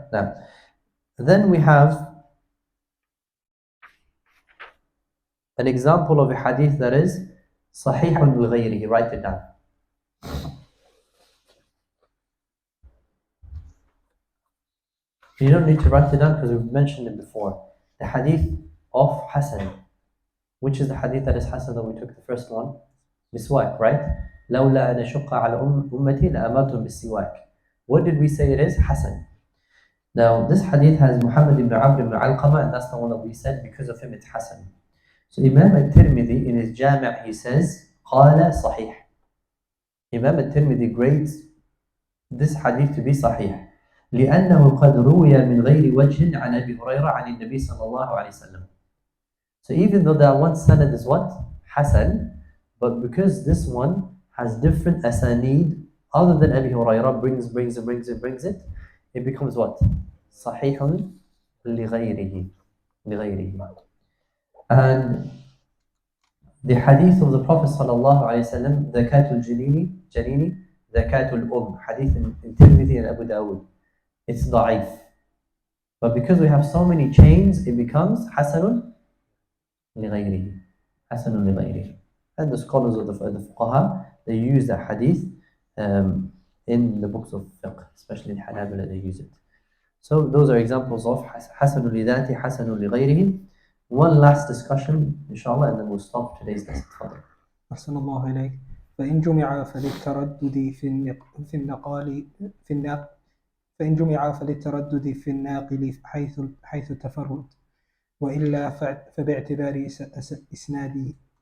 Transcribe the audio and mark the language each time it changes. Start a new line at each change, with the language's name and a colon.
English: Now, then we have an example of a hadith that is Sahihun al-ghayrihi. Write it down. You don't need to write it down because we've mentioned it before. The hadith of Hasan. Which is the hadith that is Hasan that we took the first one? Miswak, right?
Arabic: لولا أن أشق على أمتي لأمرتهم بالسواك.
English: What did we say it is? Hasan. Now this hadith has Muhammad ibn Amr ibn Alqama, and that's the one that we said because of him it's Hasan. So Imam al-Tirmidhi in his Jami' he says
Arabic: قال صحيح.
English: Imam al-Tirmidhi grades this hadith to be
Arabic: صحيح لأنه قد روي من غير وجه عن أبي هريرة عن النبي صلى الله عليه وسلم.
English: So even though that one sanad is what? Hasan, but because this one has different asanid other than Abi Hurairah brings it, it becomes what? Sahihun لغيره. And the hadith of the Prophet sallallahu alaihi wasallam, Zakatul Janini, Zakatul hadith in Tirmidhi and Abu Dawud. It's da'if. But because we have so many chains, it becomes Hasanun لغيره. Hasanun لغيره. And the scholars of the fuqaha, they use that hadith in the books of fiqh, especially in Hanabala, they use it. So those are examples of Hasanun لذاته, Hasanun لغيره. One last discussion, inshallah, and then we'll stop today's lesson.
Arabic: أحسن الله إليك. فإن جمع فللتردد في النقال فإن جمع فللتردد في الناقل حيث التفرد، وإلا فباعتبار إسنادين.